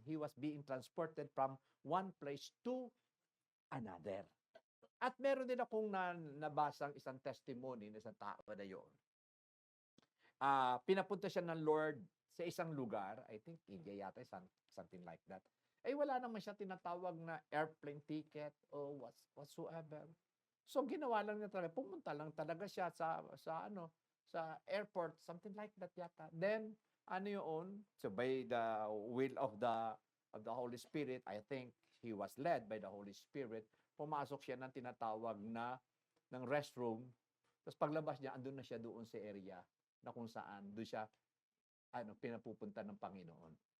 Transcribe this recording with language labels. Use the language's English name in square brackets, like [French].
[English] He was being transported from one place to another. [Filipino] At meron din akong nabasang isang testimony ng isang tao na yon. Pinapunta siya ng Lord sa isang lugar, [English] I think [Filipino] India yata, something like that. Wala naman siya tinatawag na airplane ticket o whatsoever. So ginawa lang niya talaga, pumunta lang talaga siya sa airport, [English] something like that [Filipino] yata. [English] Then so by the will of the Holy Spirit, I think he was led by the Holy Spirit, [Filipino] pumasok siya ng tinatawag na ng restroom. Tapos paglabas niya, andun na siya doon sa area na kung saan doon siya pinapupunta ng Panginoon.